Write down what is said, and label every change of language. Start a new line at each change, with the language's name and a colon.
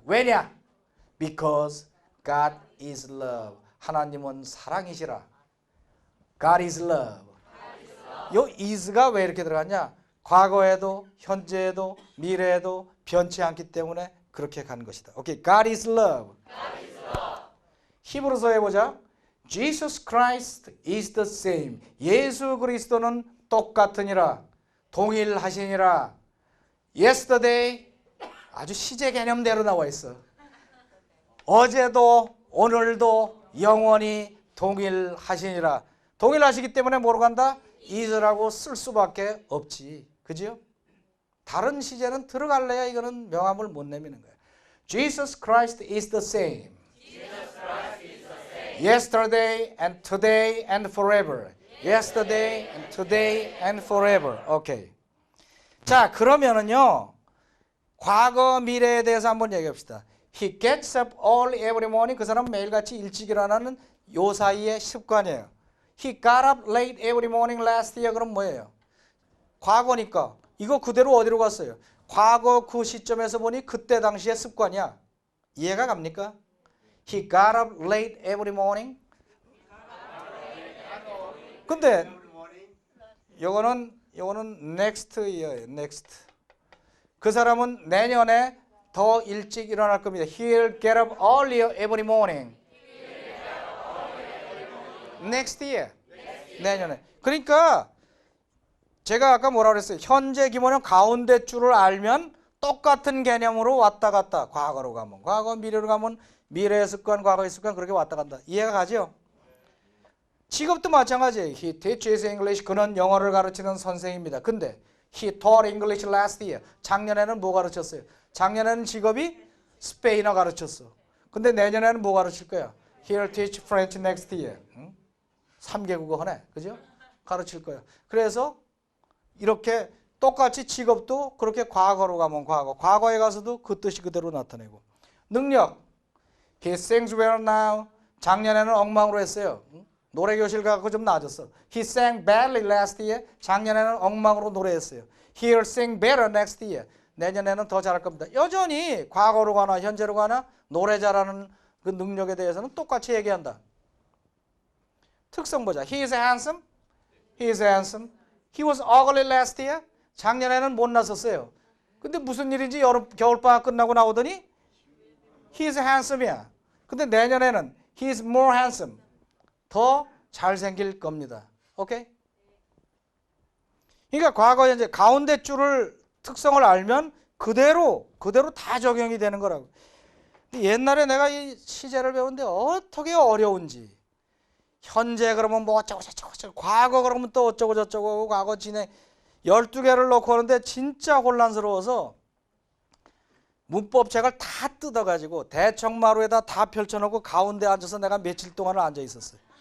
Korean: 왜냐?
English: Because God is love.
Korean: 하나님은 사랑이시라.
English: God is love.
Korean: 요 is가 왜 이렇게 들어갔냐? 과거에도 현재에도 미래에도 변치 않기 때문에 그렇게 간 것이다.
English: 오케이, God is love.
Korean: 히브리서에 보자.
English: Jesus Christ is the same.
Korean: 예수 그리스도는 똑같으니라. 동일하시니라. Yesterday 아주 시제 개념대로 나와 있어. 어제도 오늘도 영원히 동일하시니라. 동일하시기 때문에 뭐로 간다? is라고 쓸 수밖에 없지. 그죠? 다른 시제는 들어갈래야 이거는 명함을 못 내미는 거야.
English: Jesus Christ is the same. Yesterday and today and forever. Yesterday and today and forever.
Korean: 오케이. 자, 그러면은요. 과거 미래에 대해서 한번 얘기합시다.
English: He gets up early every morning.
Korean: 그 사람은 매일같이 일찍 일어나는 요 사이의 습관이에요.
English: He got up late every morning last year.
Korean: 그럼 뭐예요? 과거니까 이거 그대로 어디로 갔어요? 과거 그 시점에서 보니 그때 당시의 습관이야. 이해가 갑니까?
English: He got up late every morning. 근데
Korean: 요거는 next year예요.
English: next.
Korean: 그 사람은 내년에 더 일찍 일어날 겁니다.
English: He'll get up earlier every morning. Next year. 내년에.
Korean: 그러니까 제가 아까 뭐라 그랬어요? 현재 기본형 가운데 줄을 알면 똑같은 개념으로 왔다 갔다. 과거로 가면 과거, 미래로 가면 미래의 습관, 과거의 습관 그렇게 왔다 간다. 이해가 가죠? 직업도 마찬가지예요.
English: He teaches English.
Korean: 그는 영어를 가르치는 선생입니다.
English: 근데 He taught English last year.
Korean: 작년에는 뭐 가르쳤어요? 작년에는 직업이 스페인어 가르쳤어. 근데 내년에는 뭐 가르칠 거야?
English: He'll teach French next year.
Korean: 3개국어 하네. 그죠? 가르칠 거야. 그래서 이렇게 똑같이 직업도 그렇게 과거로 가면 과거. 과거에 가서도 그 뜻이 그대로 나타내고.
English: 능력. He sings well now.
Korean: 작년에는 엉망으로 했어요. 노래교실 가고 좀 나아졌어.
English: He sang badly last year.
Korean: 작년에는 엉망으로 노래했어요.
English: He'll sing better next year.
Korean: 내년에는 더 잘할 겁니다. 여전히 과거로 가나 현재로 가나 노래 잘하는 그 능력에 대해서는 똑같이 얘기한다. 특성 보자.
English: He is handsome. He is handsome. He was ugly last year.
Korean: 작년에는 못났었어요. 근데 무슨 일인지 겨울방학 끝나고 나오더니
English: He is handsome
Korean: 이야. 근데 내년에는
English: He is more handsome.
Korean: 더 잘생길 겁니다. 오케이? 그러니까 과거 현재 가운데 줄을 특성을 알면 그대로 다 적용이 되는 거라고. 옛날에 내가 이 시제를 배우는데 어떻게 어려운지. 현재 그러면 뭐 어쩌고 저쩌고 과거 그러면 또 어쩌고 저쩌고 과거 진행 12개를 놓고 하는데 진짜 혼란스러워서 문법책을 다 뜯어가지고 대청마루에다 다 펼쳐놓고 가운데 앉아서 내가 며칠 동안을 앉아 있었어요.